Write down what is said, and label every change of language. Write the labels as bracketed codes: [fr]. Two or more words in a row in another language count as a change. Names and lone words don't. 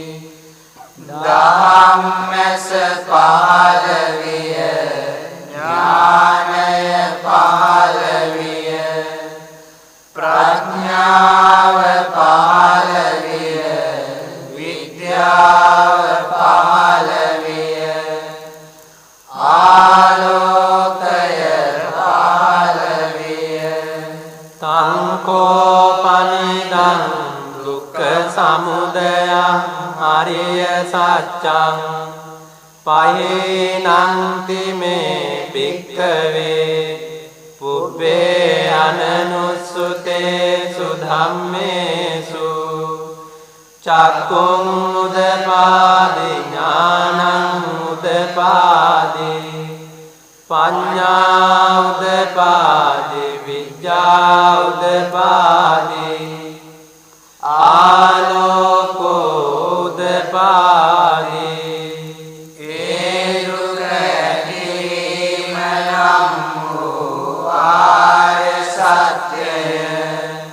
[si] ධම්මස පහළ විය ඥානය පහළ විය ප්‍රඥාව පහළ විය විද්‍යාව පහළ විය ආලෝකය පහළ විය [pi] තං කෝපනිදං දුක්ඛ සමුදයං අරිය සත්‍යං පහේනන්ති මේ භික්ඛවේ පුබ්බේ අනනුස්සුතේසු ධම්මේසු චක්ඛුං උදපාදි ඥානං උදපාදි පඤ්ඤා උදපාදි විඤ්ඤා උදපාදි ආලෝකෝ උදපාදි [si] ඒ දුක ඇතිවීම නම් වූ ආර්ය සත්‍යය